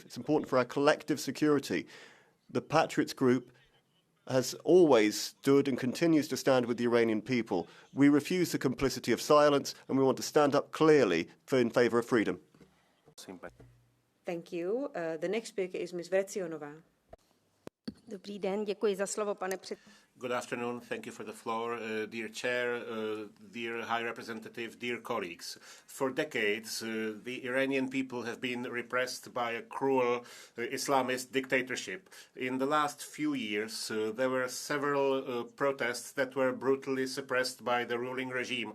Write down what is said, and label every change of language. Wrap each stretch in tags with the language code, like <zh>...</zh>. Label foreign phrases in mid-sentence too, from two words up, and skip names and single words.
<en>It's important for our collective security. The Patriots Group has always stood and continues to stand with the Iranian people. We refuse the complicity of silence, and we want to stand up clearly in favor of freedom. Thank you. The next speaker is Ms. Vrecionová.</en> <cs>Dobrý den, děkuji za slovo, pane předsedající.</cs> <en>Good afternoon. Thank you for the floor. Dear Chair, dear High Representative, dear colleagues. For decades, the Iranian people have been repressed by a cruel Islamist dictatorship. In the last few years, there were several protests that were brutally suppressed by the ruling regime.</en>